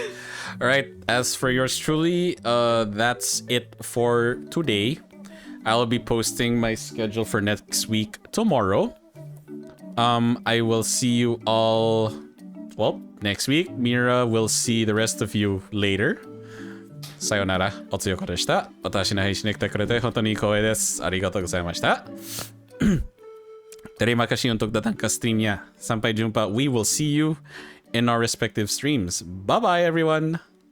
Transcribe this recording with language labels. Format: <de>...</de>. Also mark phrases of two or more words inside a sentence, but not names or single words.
<en>All right, as for yours truly, that's it for today. I'll be posting my schedule for next week tomorrow. I will see you all, well, next week. Mira will see the rest of you later.</en> <ja>さよなら、おつよこでした。私の配信に来てくれて本当に光栄です。ありがとうございました。</ja> <id>Terima kasih untuk datang ke streamnya. Sampai jumpa.</id> <en>We will see you in our respective streams. Bye bye everyone.</en>